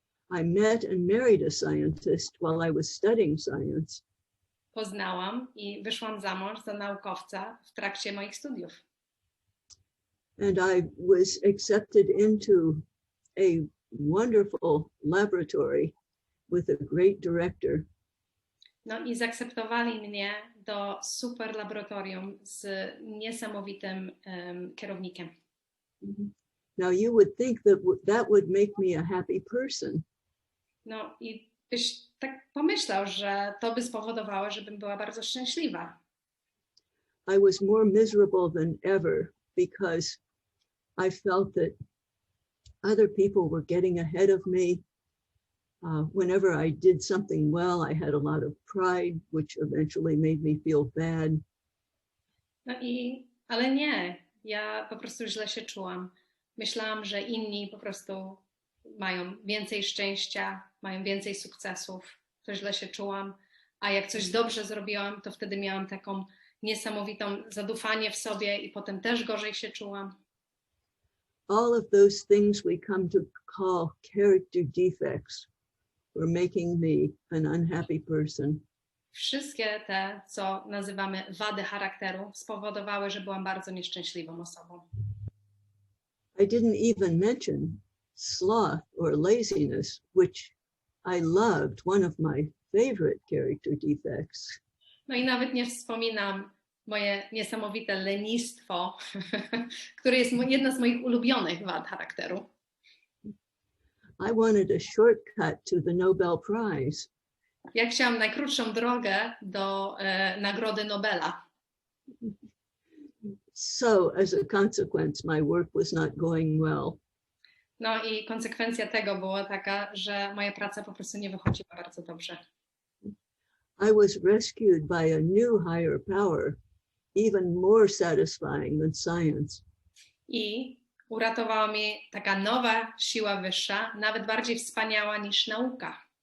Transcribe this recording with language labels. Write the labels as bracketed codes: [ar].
[en] I met and married a scientist while I was studying science. [pl] Poznałam i wyszłam za mąż za naukowca w trakcie moich studiów. [en] And I was accepted into a wonderful laboratory with a great director. [pl] No i zaakceptowali mnie do super laboratorium z niesamowitym kierownikiem. [en] Now you would think that that would make me a happy person. [pl] No i byś tak pomyślał, że to by spowodowało, żebym była bardzo szczęśliwa. [en] I was more miserable than ever because I felt that other people were getting ahead of me. Whenever I did something well, I had a lot of pride, which eventually made me feel bad. [pl] No ale nie, ja po prostu źle się czułam. Myślałam, że inni po prostu mają więcej szczęścia, mają więcej sukcesów, to źle się czułam, a jak coś dobrze zrobiłam, to wtedy miałam taką niesamowitą zadufanie w sobie i potem też gorzej się czułam. [en] All of those things we come to call character defects were making me an unhappy person. [pl] Wszystkie te, co nazywamy wady charakteru, spowodowały, że byłam bardzo nieszczęśliwą osobą. [en] I didn't even mention sloth or laziness, which I loved, one of my favorite character defects. [pl] No i nawet nie wspominam moje niesamowite lenistwo, które jest jedna z moich ulubionych wad charakteru. [en] I wanted a shortcut to the Nobel Prize. [pl] Ja chciałam najkrótszą drogę do Nagrody Nobela. [en] So, as a consequence, my work was not going well. [pl] No i konsekwencja tego była taka, że moja praca po prostu nie wychodziła bardzo dobrze. [en] I was rescued by a new higher power, even more satisfying than science. [pl] I uratowała mnie taka nowa siła wyższa, nawet bardziej wspaniała niż nauka.